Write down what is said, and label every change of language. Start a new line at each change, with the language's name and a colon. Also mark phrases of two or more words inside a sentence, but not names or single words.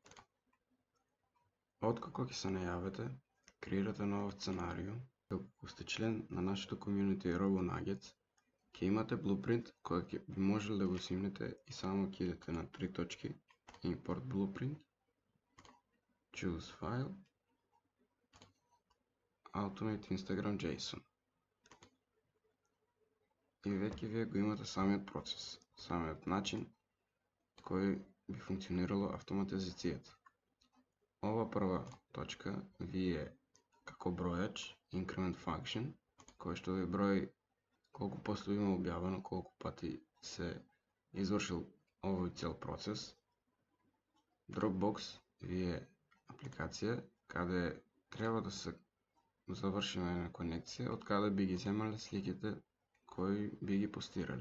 Macedonian: Откако ќе се најавите, креирате нов сценарио, доколку сте член на нашето комјунити RoboNuggets, ќе имате blueprint кој ќе би можеле да го симнете и само ќе идете на 3 точки,
English: Import Blueprint, Choose File, Automate Instagram JSON.
Macedonian: И веќе вие го имате самиот процес, самиот начин кој би функционирало автоматизацијата. Ова прва точка ви е како бројач,
English: increment function,
Macedonian: кој што ви брои колку постои има објавено, колку пати се извршил овој цел процес. Dropbox ви е апликација каде треба да се завршиме една конекција од каде би ги земале сликите кои би ги постирале.